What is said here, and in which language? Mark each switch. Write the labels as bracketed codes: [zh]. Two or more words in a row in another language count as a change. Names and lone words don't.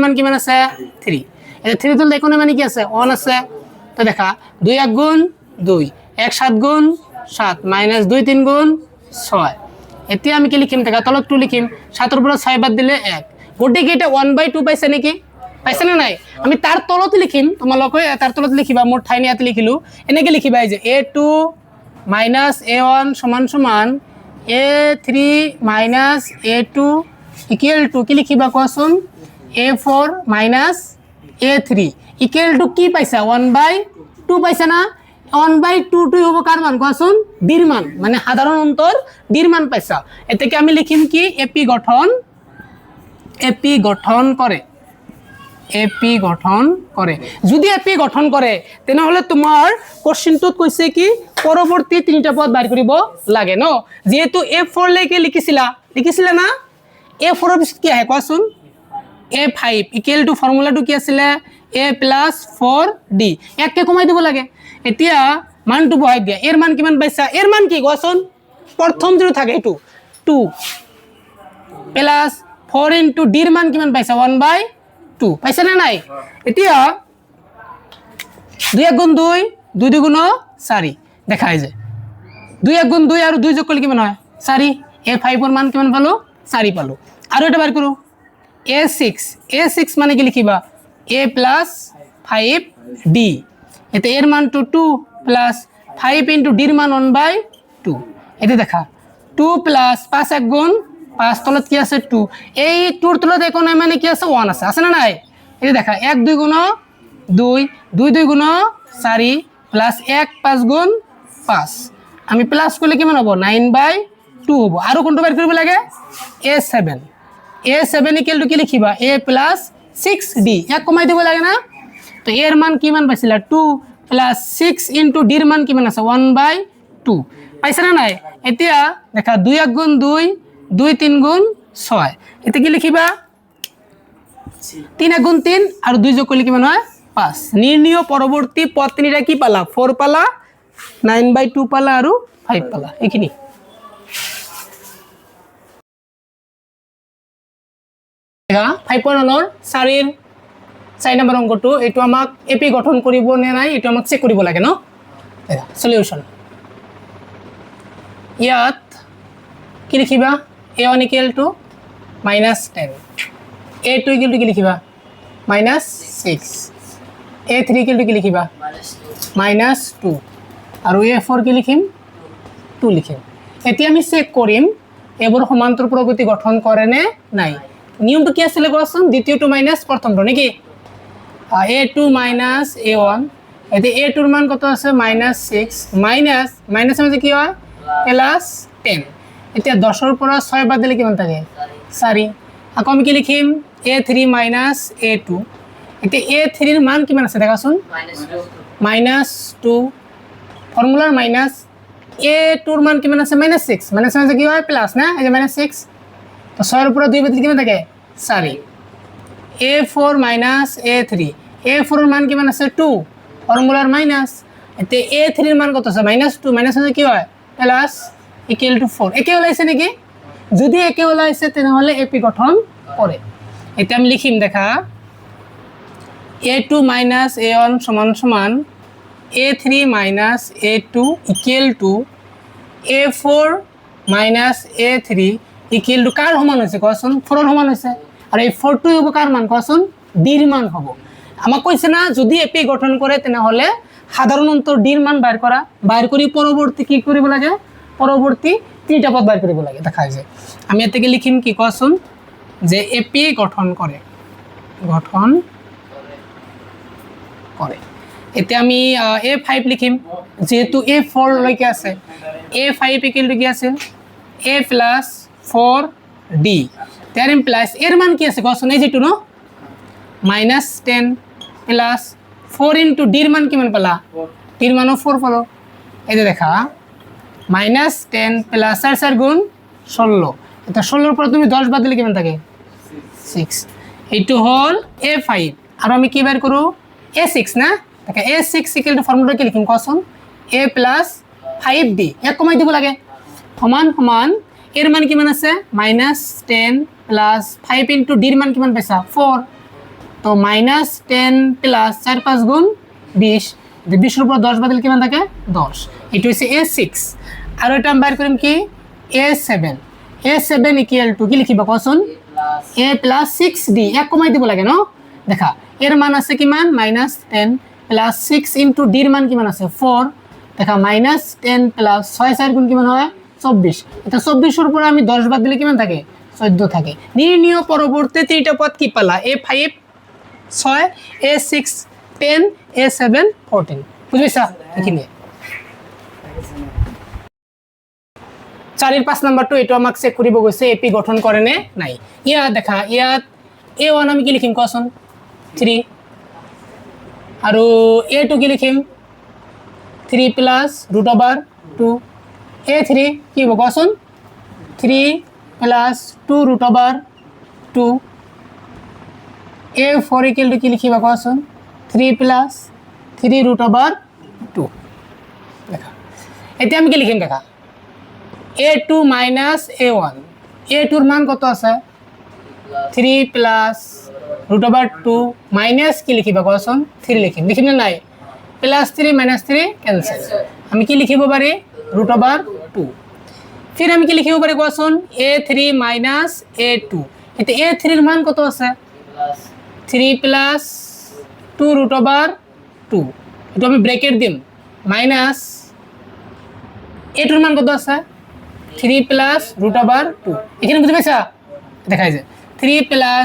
[as] মান কিমান আছে 3 এটা 3 তল দেখো না মানে কি আছে 1 আছে তো দেখা 2 1 গুণ 2 1 7 গুণ 7 - 2 3 গুণ 6 এতিয়া আমি কি লিখিম দেখা তলত 2 লিখিম 7 ৰ পৰা 6 বাদ দিলে 1 গোটে কি এটা 1/2 পাইছে নেকি পাইছে না নাই আমি তার তলত লিখিম তোমালোকে তার তলত লিখিবা মোর ঠাই নিয়াত লিখিলো এনেকে লিখিবা এই যে a2 - a1 সমান সমান a3 - a2 [en] equal to [as] কি লিখিবা কোৱাচোন a4 - a3 [en] equal to [as] কি পাইছা 1/2 পাইছা না 1/2 টু হ'ব কার মান কোৱাচোন d ৰ মান মানে সাধারণ অন্তর d ৰ মান পাইছা এতেকে আমি লিখিম কি এপি গঠন করে যদি এপি গঠন করে তেনেহলে তোমার কোশ্চেনটোত কৈছে কি পরবর্তী তিনটা পদ বাইর কৰিব লাগে ন যেহেতু a4 লৈকে লিখিছিলা না a4 এর পিছত কি আহে কোৱাচোন [en] a5 equal to [as] ফর্মুলাটো কি আছিল [en] a + 4d [as] এককে কমাই দিব লাগে এতিয়া মানটো বহাই দিয়া এর মান কিমান পাইছা এর মান কি কোৱাচোন প্ৰথম যেটো থাকে এইটো [en] 2 plus 4 into d [as] এর মান কিমান পাইছা 1/2 পাইছা না নাই এতিয়া 2 গুণ 2 2 গুণ 4 দেখাই যে 2 গুণ 2 আৰু 2 যোগ কৰিলে কিমান হয় 4 a5 এর মান কিমান পালো 4 পালো আৰু এটা বাৰ কৰো a6 মানে কি লিখিবা [en] a plus 5d [as] এতে এর মান [en] 2 plus 5 into d [as] এর মান 1/2 এতে দেখা 2 plus 5 এক গুণ 5 তলত কি আছে 2 এই 2 এর তলত একো নাই মানে কি আছে 1 আছে না নাই এতে দেখা 1 2 গুণ 2 2 2 গুণ 4 plus 1 5 গুণ 5 আমি প্লাস করলে কিমান হবে 9/2 হবে আৰু কোনটো বের কৰিব লাগে [en] a7 equal to [as] কি লিখিবা [en] a plus 6d [as] এক কমাই দিব লাগে না তো এর মান কিমান পাইছিলা [en] 2 plus 6 into d [as] এর মান কিমান আছে 1/2 পাইছা না নাই এতিয়া দেখা 2 গুণ 2 2 3 গুণ 6 এতে কি লিখিবা 3 গুণ 3 আর 2 যোগ করলে কিমান হয় 5 নির্ণয় পরবর্তী পদ তিনটা কি পালা 4 পালা 9/2 পালা আর 5 পালা এইখিনি দেখা 5.1 4 নম্বৰ অংকটো এটো আমাক এপি গঠন কৰিব নে নাই এটো আমাক চেক কৰিব লাগে ন দেখা সলিউশন ইয়াত কি লিখিবা [en] a1 equal to -10 a2 equal to [as] কি লিখিবা [en] -6 a3 equal to [as] কি লিখিবা -2 আৰু a4 কি লিখিম 2 লিখিম এতিয়া আমি চেক কৰিম এবোৰ সমান্তর প্রগতি গঠন কৰে নে নাই নিয়মটো কি আছিল কোৱাচোন দ্বিতীয়টো মাইনাস প্ৰথমটো নেকি [en] a2 minus a1 [as] এতে a2 এর মান কত আছে -6 মাইনাস মানে কি হয় +10 এতিয়া 10 এর পৰা 6 বাদ দিলে কিমান থাকে 4 আকৌ আমি কি লিখিম [en] a3 minus a2 [as] এতে a3 এর মান কিমান আছে দেখাছোন -2 ফর্মুলার মাইনাস a2 এর মান কিমান আছে -6 মানে কি হয় প্লাস না এই যে -6 তো 6 এর পৰা 2 বাদ দিলে কিমান থাকে 4 [en] a4 minus a3 [as] a4 এর মান কিমান আছে 2 ফর্মুলার মাইনাস এতে a3 এর মান কত আছে -2 মাইনাস আছে কি হয় প্লাস [en] equal to [as] 4 একে ওলাইছে নাকি যদি একে ওলাইছে তাহলে এপি গঠন করে এটা আমি লিখিম দেখা [en] a2 minus a1 [as] সমান সমান [en] a3 minus a2 equal to a4 minus a3 equal to [as] কার সমান হৈছে কোৱাচোন 4 এর সমান হৈছে আর এই 4 টো হ'ব কার মান কোৱাচোন d এর মান হ'ব আমাক কইছে না যদি এপি গঠন করে তাহলে সাধারণ অন্তর d এর মান বাইর করি পরবর্তী কি করিব লাগে পরবর্তী তিনটা পদ বাইর করিব লাগে দেখাই যায় আমি এর থেকে লিখিম কি কোৱাচোন যে এপি গঠন করে এতে আমি a5 লিখিম যেহেতু a4 লৈকে আছে [en] a5 equal to [as] কি আছে [en] a plus 4d [as] তার প্লাস এর মান কি আছে কোৱাচোন এই যেটো ন [en] -10 plus 4 into d [as] এর মান কিমান পালা d এর মানও 4 পালো এই যে দেখা -10 প্লাস 4 4 গুণ 16 এটা 16 এর পর তুমি 10 বাদ দিলে কিমান থাকে 6 এইটো হল a5 আর আমি কি বের করব a6 না দেখা [en] a6 equal to [as] ফর্মুলা কি লিখিম কোৱাচোন [en] a plus 5d [as] এক কমাই দিব লাগে সমান সমান এর মান কিমান আছে [en] -10 plus 5 into d [as] এর মান কিমান পাইছা 4 তো [en] -10 plus 4 [as] 5 গুণ 20 20 এর উপর 10 বাদ দিলে কিমান থাকে 10 এটা হইছে a6 আর এটা আমি বাইর করিম কি [en] a7 equal to [as] কি লিখিবা কোৱাচোন [en] a plus 6d [as] এক কমাই দিব লাগে ন দেখা এর মান আছে কিমান [en] -10 plus 6 into d [as] এর মান কিমান আছে 4 দেখা [en] -10 plus 6 [as] 4 গুণ কিমান হয় 24 এটা 24 এর উপর আমি 10 বাদ দিলে কিমান থাকে 14 থাকে নির্ণয় পরবর্তী তিনটা পদ কি পালা a5 6 a6 10 a7 14 বুঝিছা এখানে 4 এর 5 নাম্বারটো এটো আমাক চেক কৰিব গৈছে এপি গঠন কৰে নে নাই ইয়া দেখা ইয়াত a1 আমি কি লিখিম কোৱাচোন 3 আৰু a2 কি লিখিম [en] 3 plus √2 [as] a3 কি হ'ব কোৱাচোন [en] 3 plus 2 √2 a4 equal to [as] কি লিখিবা কোৱাচোন [en] 3 plus 3 √2 [as] দেখা এতিয়া আমি কি লিখিম দেখা [en] a2 minus a1, [as] a2 এর মান কত আছে [en] 3 plus root over 2 minus [as] কি লিখিবা কোন 3 লিখিম লিখিম না নাই [en] plus 3 [as] মাইনাস 3 ক্যান্সেল আমি কি লিখিব পারি [en] root over 2 [as] फिर আমি কি লিখিব পারি কোন [en] a3 minus a2 [as] এতে a3 এর মান কত আছে [en] 3 plus 2 root over [as] 2 এটা আমি ব্র্যাকেট দিম মাইনাস a2 এর মান কত আছে [en] 3 plus root over 2 [as] এখানে বুঝতে পারছা দেখাই যায় 3 প্লাস